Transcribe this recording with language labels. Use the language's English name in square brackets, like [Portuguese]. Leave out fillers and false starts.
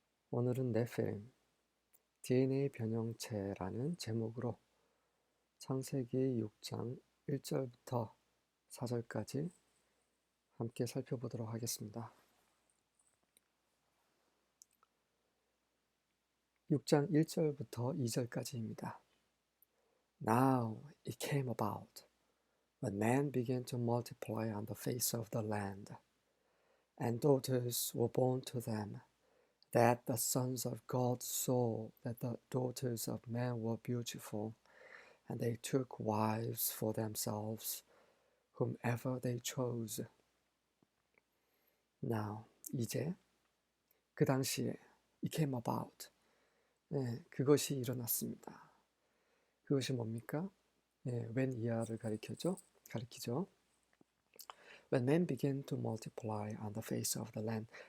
[Korean] 오늘은 네피림, DNA 변형체라는 제목으로 창세기 6장 1절부터 4절까지 함께 살펴보도록 하겠습니다. 6장 1절부터 2절까지입니다. [English] Now it came about when man began to multiply on the face of the land, and daughters were born to them, that the sons of God saw that the daughters of men were beautiful, and they took wives for themselves, whomever they chose. [Korean] Now, 이제, 그 당시에, [English] it came about. [Korean] 네, 그것이 일어났습니다. 그것이 뭡니까? when 이하를 가리키죠. [English] When men began to multiply on the face of the land.